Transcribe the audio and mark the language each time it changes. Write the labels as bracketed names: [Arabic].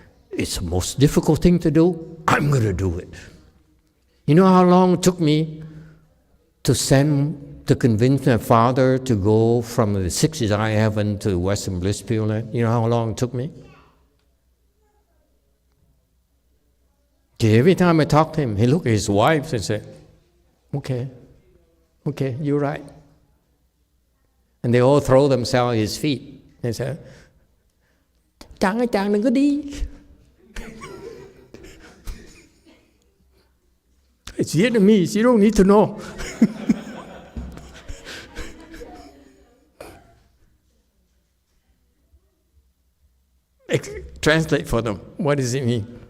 [English] it's the most difficult thing to do. I'm going to do it. You know how long it took me to convince my father to go from the sixth eye heaven to Western Bliss Pure Land? You know how long it took me? Okay, every time I talk to him, he looked at his wife and said, okay, you're right. And they all throw themselves at his feet. They say, [Vietnamese] Chàng ơi, chàng đừng có đi. [English] It's Vietnamese, you don't need to know. Translate for them. What does it mean?